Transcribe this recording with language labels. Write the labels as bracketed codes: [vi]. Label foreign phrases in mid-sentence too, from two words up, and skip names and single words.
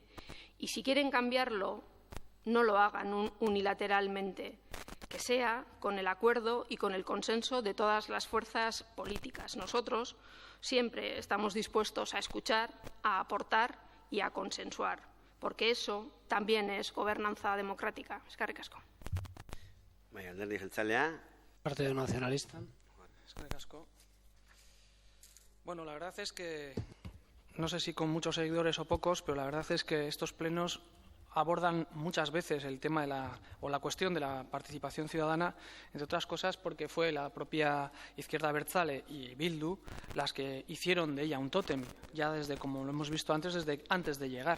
[es] Y si quieren cambiarlo, no lo hagan unilateralmente, que sea con el acuerdo y con el consenso de todas las fuerzas políticas. Nosotros siempre estamos dispuestos a escuchar, a aportar y a consensuar, porque eso también es gobernanza democrática. [eu] Eskerrik asko. Alderdi Jeltzalea. Partido Nacionalista. Eskerrik asko. [es] Bueno, la verdad es que, no sé si con muchos seguidores o pocos, pero la verdad es que estos plenos abordan muchas veces el tema de la cuestión de la participación ciudadana, entre otras cosas porque fue la propia izquierda abertzale y Bildu las que hicieron de ella un tótem, ya desde, como lo hemos visto antes, desde antes de llegar.